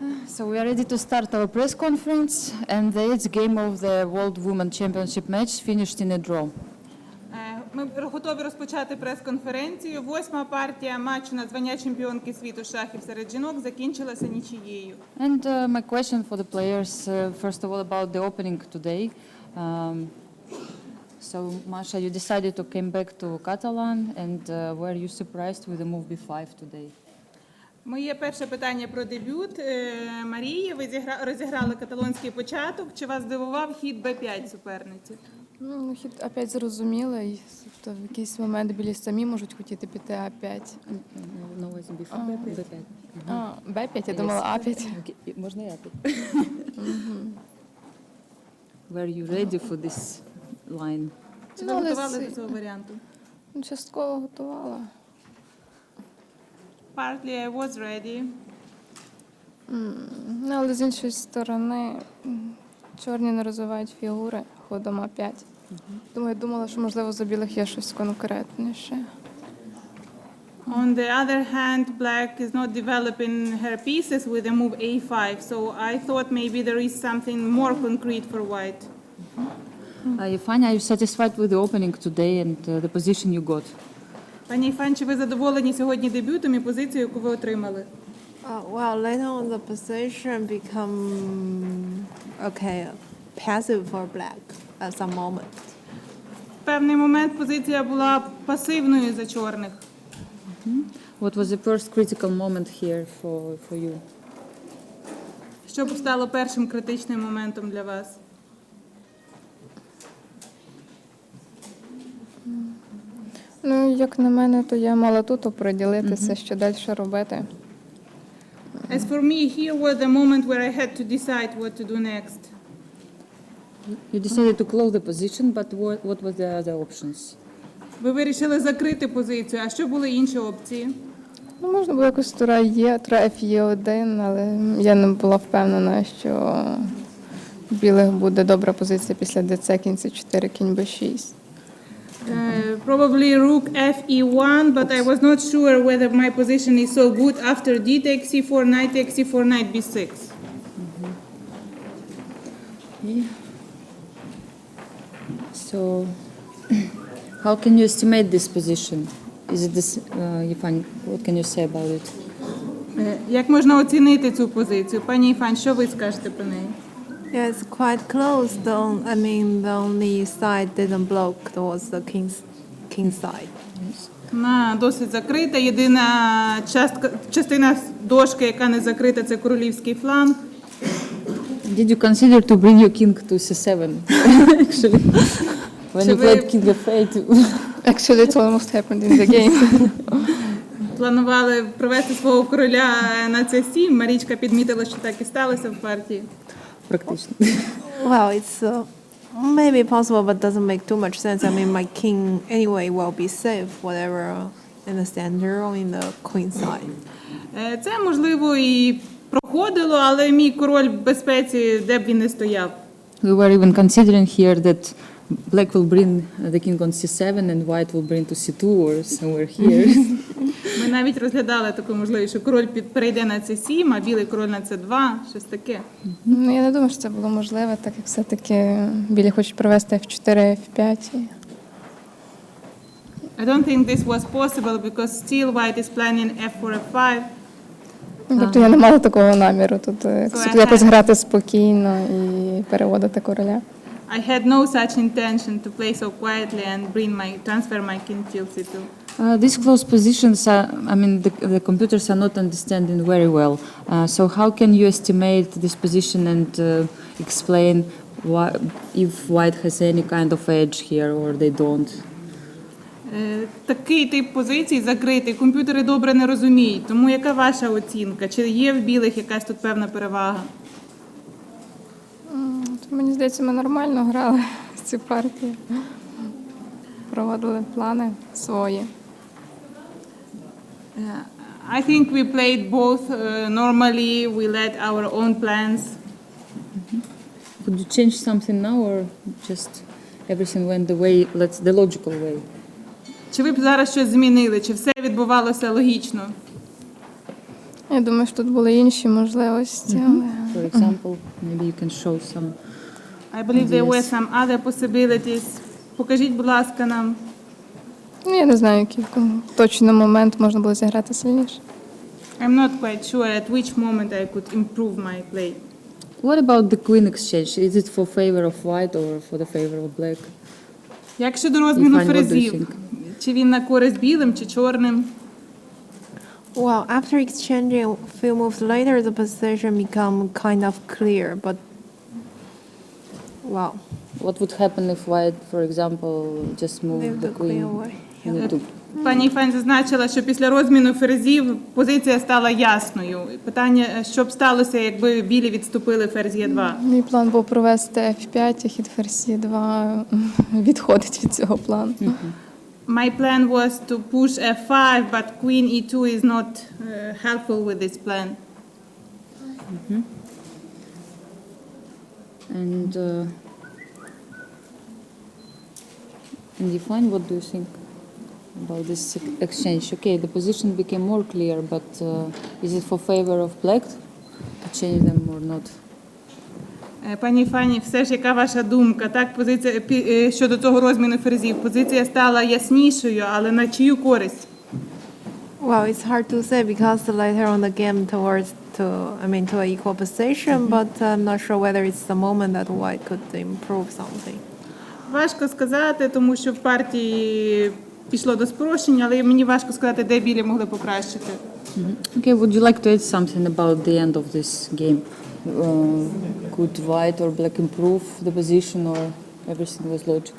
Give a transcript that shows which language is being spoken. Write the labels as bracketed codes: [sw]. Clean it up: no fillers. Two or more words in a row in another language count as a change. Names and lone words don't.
[en] So we are ready to start our press conference, and the 8th game of the World Women Championship match finished in a draw. [uk] Ми готові розпочати прес-конференцію. 8-ма партія матчу на звання чемпіонки світу шахів серед жінок закінчилася нічиєю. [en] And my question for the players, first of all, about the opening today. So, Masha, you decided to come back to Catalan, and were you surprised with the move b5 today? [uk] Моє перше питання про дебют. Марії, ви розіграли каталонський початок. Чи вас здивував хід b5 суперниці? Ну, хід А5 зрозумілий. Тобто в якийсь момент білі самі можуть хотіти піти А5. [en] No, it's b5, b5. [uk] Б5, я думала А5. Можна я тут? [en] Were you ready for this line? [uk] Чи ви готували до цього варіанту? Частково готувала. [en] Partly I was ready. [uk] Ну, але з іншої сторони, чорні не розвивають фігури ходом А5. Тому я думала, що, можливо, за білих є щось конкретніше. [en] On the other hand, black is not developing her pieces with the move a5, so I thought maybe there is something more concrete for white. Yifan, are you satisfied with the opening today and the position you got? [uk] Пані Йифан, чи ви задоволені сьогодні дебютом і позицією, яку ви отримали? [en] Well, later on the position become passive for black at some moment. [uk] В певний момент позиція була пасивною за чорних. [en] What was the first critical moment here for you? [uk] Що б стало першим критичним моментом для вас? Ну, як на мене, то я мала тут оприділитися, що далі робити. [en] As for me, here was the moment where I had to decide what to do next. You decided to close the position, but what were the other options? [uk] Ви вирішили закрити позицію, а що були інші опції? Ну, можна було якось тура Є, тура Ф'Є1, але я не була впевнена, що в білих буде добра позиція після ДЦ, кінь С4, кінь Б6. [en] Probably rook Fe1, but I was not sure whether my position is so good after D takes C4, knight takes C4, knight B6. So, how can you estimate this position? Is it this, Yifan, what can you say about it? [uk] Як можна оцінити цю позицію? Пані Йифан, що ви скажете про неї? [en] Yeah, it's quite close. The only side didn't block was the king side. [uk] Вона досить закрита. Єдина частина дошки, яка не закрита, це королівський фланг. [en] Did you consider to bring your king to C7? Actually, when you played king f8. Actually, it almost happened in the game. [uk] Планували привести свого короля на C7. Марічка підмітила, що так і сталося в партії. Практично. [en] Well, it's maybe possible, but doesn't make too much sense. I mean, my king anyway will be safe, whatever in the center or in the queen side. [uk] Це, можливо, і проходило, але мій король в безпеці, де б він не стояв. [en] We were even considering here that black will bring the king on C7 and white will bring to C2 or somewhere here. [uk] Ми навіть розглядали таку можливість, що король перейде на C7, а білий король на C2, щось таке. Ну, я не думаю, що це було можливо, так як все-таки білі хочуть провести F4, F5. [en] I don't think this was possible because still white is planning F4, F5. [uk] Тобто я не мала такого наміру тут якось грати спокійно і переводити короля. [en] I had no such intention to play so quietly and transfer my king till C2. These close positions, the computers are not understanding very well. So how can you estimate this position and explain if white has any kind of edge here or they don't? [uk] Такий тип позицій закритий комп'ютери добре не розуміють. Тому яка ваша оцінка? Чи є в білих якась тут певна перевага? Мені здається, ми нормально грали в цю партію. Проводили плани свої. [en] I think we played both normally. We led our own plans. Would you change something now or just everything went the way, the logical way? [uk] Чи ви б зараз щось змінили? Чи все відбувалося логічно? Я думаю, що тут були інші можливості, але... [en] For example, maybe you can show some. I believe there were some other possibilities. [uk] Покажіть, будь ласка, нам. Ну, я не знаю, який точно момент можна було зіграти сильніше. [en] I'm not quite sure at which moment I could improve my play. What about the queen exchange? Is it for favor of white or for the favor of black? [uk] Як щодо розміну [en] Yifan, what do you [uk] ферзів? [en] think? [uk] Чи він на користь білим, чи чорним? [en] Well, after exchanging a few moves later, the position become kind of clear, but wow. What would happen if white, for example, just moved Leave the the queen queen? away. into- [uk] Пані Йіфан зазначила, що після розміну ферзів позиція стала ясною. Питання, що б сталося, якби білі відступили ферзь Е2? Мій план був провести F5, а хід ферзь Е2 відходить від цього плану. [en] My plan was to push F5, but Queen E2 is not helpful with this plan. And Yifan, what do you think about this exchange? Okay, the position became more clear, but is it for favor of black to change them or not? [uk] Пані Фані, все ж яка ваша думка? Так, позиція щодо цього розміну ферзів. Позиція стала яснішою, але на чию користь? [en] Well, it's hard to say because later on the game towards to an equal position, but I'm not sure whether it's the moment that white could improve something. [uk] Важко сказати, тому що в партії пішло до спрощення, але мені важко сказати, де білі могли покращити. [en] Okay, would you like to add something about the end of this game? Could white or black improve the position or everything was logical?